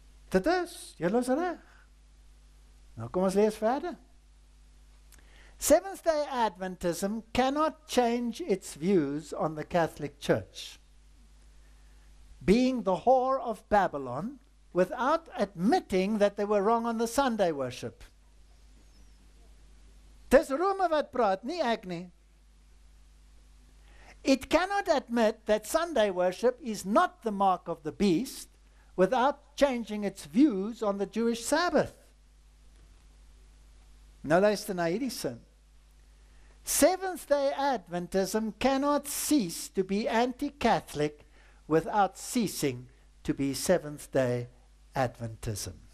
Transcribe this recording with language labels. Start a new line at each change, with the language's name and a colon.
Afrikaans: Dit is, julle is reg. Nou kom ons lees verder.
English: Seventh-day Adventism cannot change its views on the Catholic Church, being the whore of Babylon, without admitting that they were wrong on the Sunday worship.
Afrikaans: Dis Rome wat praat, nie ek nie.
English: It cannot admit that Sunday worship is not the mark of the beast without changing its views on the Jewish Sabbath.
Afrikaans: Nou luister na hierdie sin.
English: Seventh-day Adventism cannot cease to be anti-Catholic without ceasing to be Seventh-day Adventism.